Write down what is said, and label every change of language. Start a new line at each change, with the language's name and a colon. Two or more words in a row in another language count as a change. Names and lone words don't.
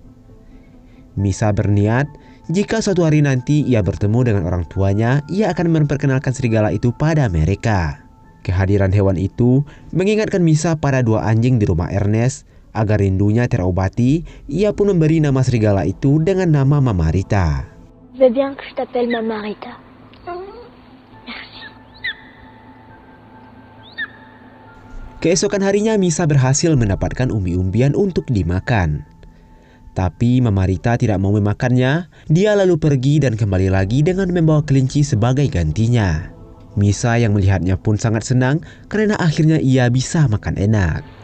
Indonesian: Misa berniat jika suatu hari nanti ia bertemu dengan orang tuanya, ia akan memperkenalkan serigala itu pada mereka. Kehadiran hewan itu mengingatkan Misa pada dua anjing di rumah Ernest. Agar rindunya terobati, ia pun memberi nama serigala itu dengan nama Mamarita.
French: Je veux bien que je t'appelle Mamarita. Merci.
Indonesian: Keesokan harinya Misa berhasil mendapatkan umbi-umbian untuk dimakan. Tapi Mamarita tidak mau memakannya. Dia lalu pergi dan kembali lagi dengan membawa kelinci sebagai gantinya. Misa yang melihatnya pun sangat senang karena akhirnya ia bisa makan enak.